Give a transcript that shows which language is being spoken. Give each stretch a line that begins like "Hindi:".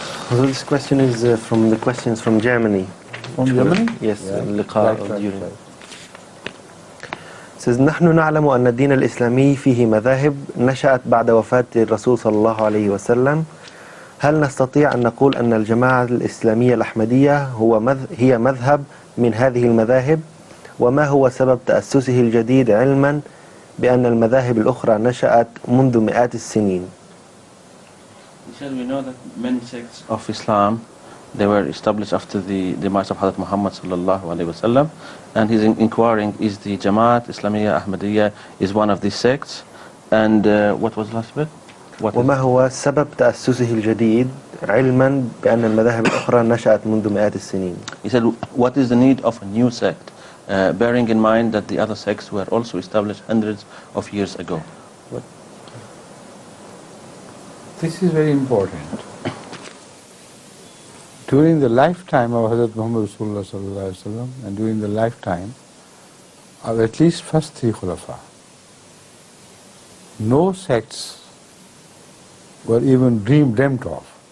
English: So this question is from the questions from Germany. From Germany? Yes, Yeah. Liqa Right. during. Says
Arabic: نحن نعلم أن الدين الإسلامي فيه مذاهب نشأت بعد وفاة الرسول صلى الله عليه وسلم. هل نستطيع أن نقول أن الجماعة الإسلامية الأحمدية هي مذهب من هذه المذاهب؟ وما هو سبب تأسسه الجديد علما بأن المذاهب الأخرى نشأت منذ مئات السنين؟
English: We know that many sects of Islam, they were established after the demise of Hazrat Muhammad sallallahu alaihi wasallam, and he's inquiring, is the Jamaat Islamiyya Ahmadiyya is one of these sects, and what was the last bit?
Arabic: وما هو سبب تأسسه الجديد علما بأن المذاهب الأخرى نشأت منذ مئات السنين؟
English: He said, what is the need of a new sect, bearing in mind that the other sects were also established hundreds of years ago? This is very important. During the lifetime of Hazrat Muhammad Rasulullah sallallahu alaihi wasallam, and during the lifetime of at least first three Khulafa, no sects were even dreamt of.